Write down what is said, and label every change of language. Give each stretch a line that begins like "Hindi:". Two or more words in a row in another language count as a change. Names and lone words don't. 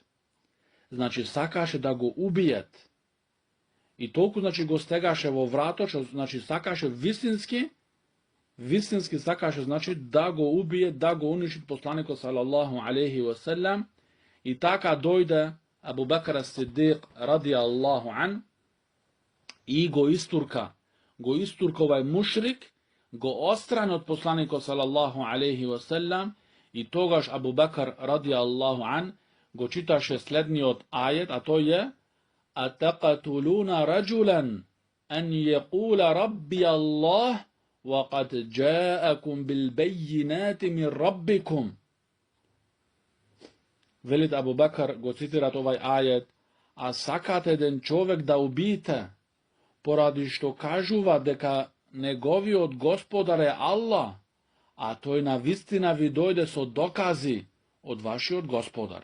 Macedonian: Значи, сакаше да го убиет. И толку, значи, го стегаше во врато, што, значи, сакаше вистински сакаше, значи, да го убие, да го уништи посланикот
Arabic: صلى الله عليه وسلم.
Macedonian: И така дојде Абу Бакр ас-Сиддиқ
Arabic: رضي الله عنه
Macedonian: и го истурка овај мушрик, го острани од посланикот
Arabic: صلى الله عليه وسلم,
Macedonian: и тогаш Абу Бакр
Arabic: رضي الله عنه
Macedonian: го читаше следниот ајет, а тој е:
Arabic: أتقتلون رجلا أن يقول ربي الله وقد جاءكم بالبينات من ربكم.
Macedonian: Велит Абу Бакр, го цитират овај ајет, а сакате еден човек да убиете, поради што кажува дека неговиот господар е Аллах, а тој на вистина ви дојде со докази од вашиот господар.